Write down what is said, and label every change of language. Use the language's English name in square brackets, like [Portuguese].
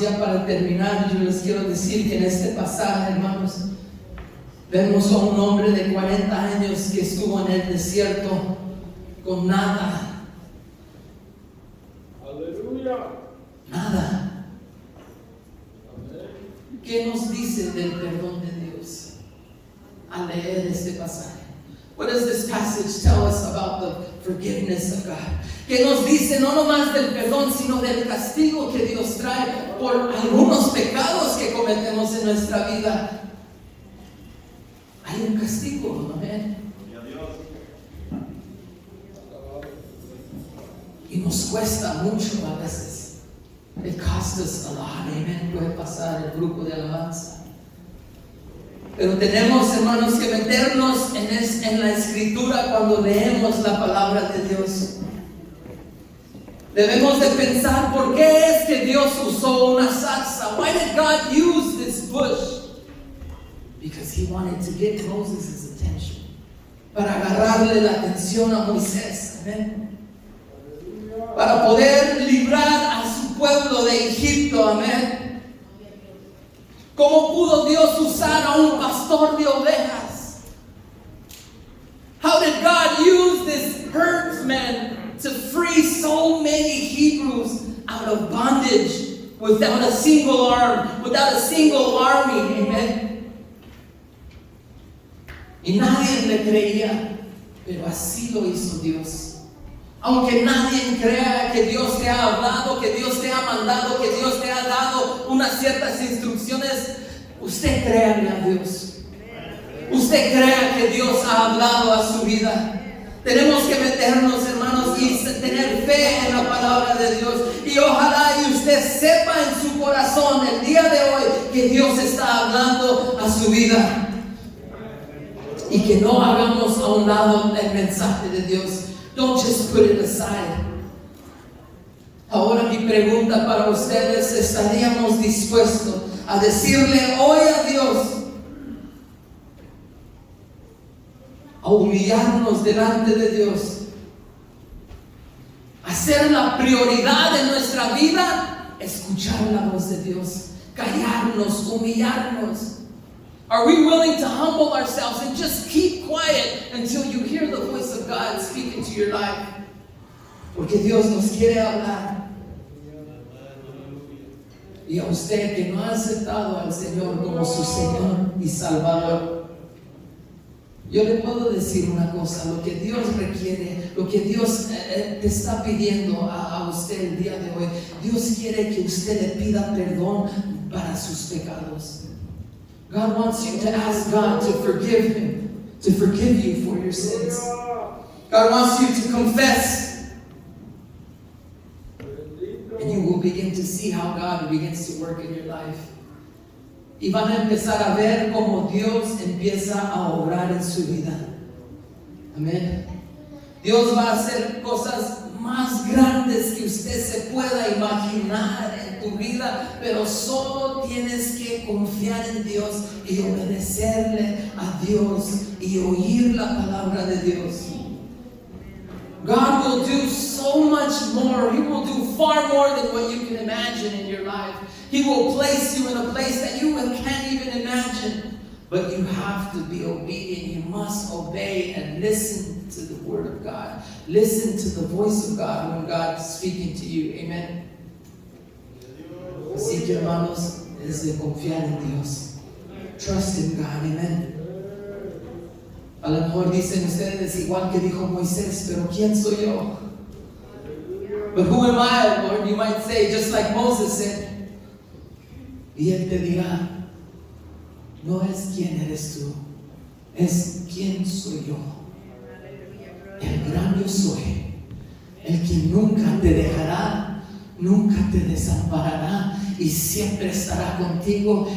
[Spanish] Ya para terminar, yo les quiero decir que en este pasaje, hermanos, vemos a un hombre de 40 años que estuvo en el desierto con nada. Aleluya. Nada. ¿Qué nos dice del perdón de Dios al leer este pasaje? [English] What does this passage tell us about the forgiveness of God? [Spanish] ¿Qué nos dice no nomás del perdón, sino del castigo que Dios trae por algunos pecados que cometemos en nuestra vida? Hay un castigo, amén. Y nos cuesta mucho a veces. [English] It costs us a lot, amen. [Spanish] Puede pasar el grupo de alabanza. Pero tenemos, hermanos, que meternos en la escritura cuando leemos la palabra de Dios. Debemos de pensar por qué es que Dios usó una zarza. [English] Why did God use this bush? Because he wanted to get Moses' attention. [Spanish] Para agarrarle la atención a Moisés. Amén. Para poder librar a su pueblo de Egipto. Amén. ¿Cómo pudo Dios usar a un pastor de ovejas? [English] How did God use this herdsman to free so many Hebrews out of bondage without a single arm, without a single army? Amen. [Spanish] Y nadie le creía, pero así lo hizo Dios. Aunque nadie crea que Dios te ha hablado, que Dios te ha mandado, que Dios te ha dado unas ciertas instrucciones, usted créale a Dios. Usted crea que Dios ha hablado a su vida. Tenemos que meternos, hermanos, y tener fe en la palabra de Dios. Y ojalá y usted sepa en su corazón el día de hoy que Dios está hablando a su vida. Y que no hagamos a un lado el mensaje de Dios. [English] Don't just put it aside. [Spanish] Ahora mi pregunta para ustedes: ¿estaríamos dispuestos a decirle hoy a Dios, a humillarnos delante de Dios, hacer la prioridad de nuestra vida, escuchar la voz de Dios, callarnos, humillarnos? [English] Are we willing to humble ourselves and just keep quiet until you hear the voice of God speak into your life? [Spanish] Porque Dios nos quiere hablar. Y a usted que no ha aceptado al Señor como su Señor y Salvador, yo le puedo decir una cosa: lo que Dios requiere, lo que Dios te está pidiendo a usted el día de hoy, Dios quiere que usted le pida perdón para sus pecados. [English] God wants you to ask God to forgive him, to forgive you for your sins. God wants you to confess. And you will begin to see how God begins to work in your life. [Spanish] Y van a empezar a ver cómo Dios empieza a obrar en su vida. Amén. Dios va a hacer cosas más grandes que usted se pueda imaginar en tu vida, pero solo tienes que confiar en Dios y obedecerle a Dios y oír la palabra de Dios. [English] God will do so much more. He will do far more than what you can imagine in your life. He will place you in a place that you can't even imagine. But you have to be obedient. You must obey and listen to the word of God. Listen to the voice of God when God is speaking to you. Amen. [Spanish] Así que, hermanos, es de confiar en Dios. [English] Trust in God. [Spanish] Amen. A lo mejor dicen ustedes, igual que dijo Moisés, pero ¿quién soy yo? [English] But who am I, Lord? You might say, just like Moses said. [Spanish] Y él te dirá, no es quién eres tú, es quién soy yo. El gran yo soy, el que nunca te dejará, nunca te desamparará y siempre estará contigo.